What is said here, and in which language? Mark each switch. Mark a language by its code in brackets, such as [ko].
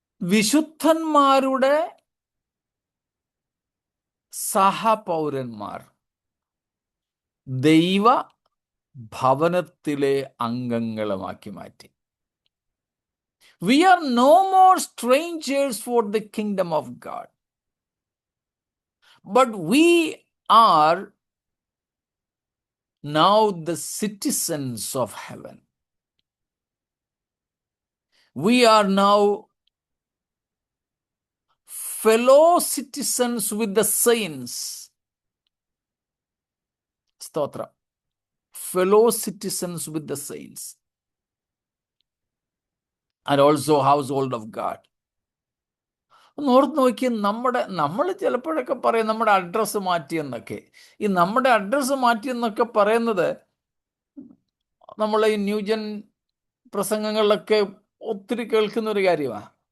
[ml] വിശുദ്ധന്മാരുടെ സഹപൗരന്മാർ, ദൈവ ഭവനത്തിലെ അംഗങ്ങളുമാക്കി മാറ്റി. [en] We are no more strangers for the kingdom of God, but we are now the citizens of heaven. We are now fellow citizens with the saints. Stotra. Fellow citizens with the saints. And also household of God. [ml] ഒന്ന് ഓർത്ത് നോക്കി, നമ്മൾ ചിലപ്പോഴൊക്കെ പറയും നമ്മുടെ address മാറ്റിയെന്നൊക്കെ. ഈ നമ്മുടെ address മാറ്റിയെന്നൊക്കെ പറയുന്നത് നമ്മൾ ഈ ന്യൂജൻ പ്രസംഗങ്ങളിലൊക്കെ ഒത്തിരി കേൾക്കുന്ന ഒരു കാര്യമാണ്.